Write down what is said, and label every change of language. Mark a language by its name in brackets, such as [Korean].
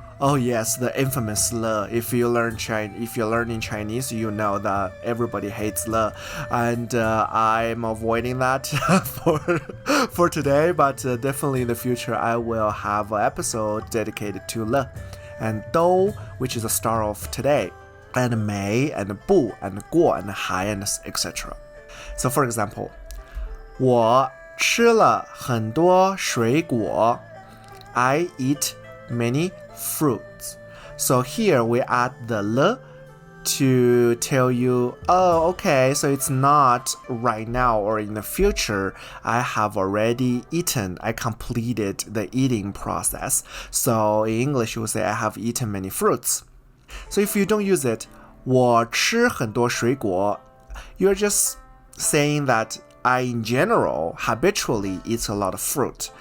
[English] Oh yes, the infamous le. If you're learning Chinese, you know that everybody hates le, and I'm avoiding that for today. But definitely in the future, I will have an episode dedicated to le, and dou, which is the star of today, and mei, and bu, and guo, and hai, and etc. So for example, [Chinese] 我吃了很多水果. [English] I eat many fruits. So here we add the le to tell you, oh, okay, so it's not right now or in the future. I have already eaten. I completed the eating process. So in English, you would say, I have eaten many fruits. So if you don't use it, [Chinese] 我吃很多水果, [English] you're just saying that I, in general, habitually eat a lot of fruit.